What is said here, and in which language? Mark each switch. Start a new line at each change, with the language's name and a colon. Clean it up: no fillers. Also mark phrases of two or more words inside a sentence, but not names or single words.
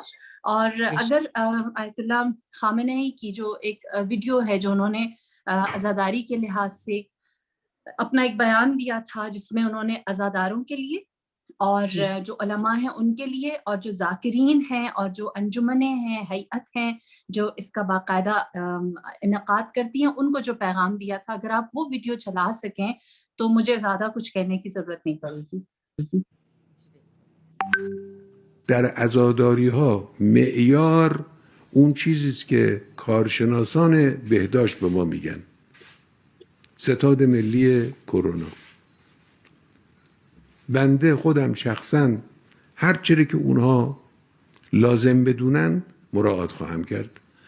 Urdu: اور اگر آیت اللہ خامنہی کی جو ایک ویڈیو ہے جو انہوں نے عزاداری کے لحاظ سے اپنا ایک بیان دیا تھا، جس میں انہوں نے عزاداروں کے لیے اور جو علماء ہیں ان کے لیے اور جو ذاکرین ہیں اور جو انجمنیں ہیں، ہیئت ہیں جو اس کا باقاعدہ انعقاد کرتی ہیں، ان کو جو پیغام دیا تھا، اگر آپ وہ ویڈیو چلا سکیں تو مجھے زیادہ کچھ کہنے کی ضرورت نہیں پڑے گی.
Persian: در عزاداری ها معیار اون چیزی است که کارشناسان بهداشت به ما میگن، ستاد ملی کرونا. بنده خودم شخصا هر چیزی که اونها لازم بدونن مراعات خواهم کرد.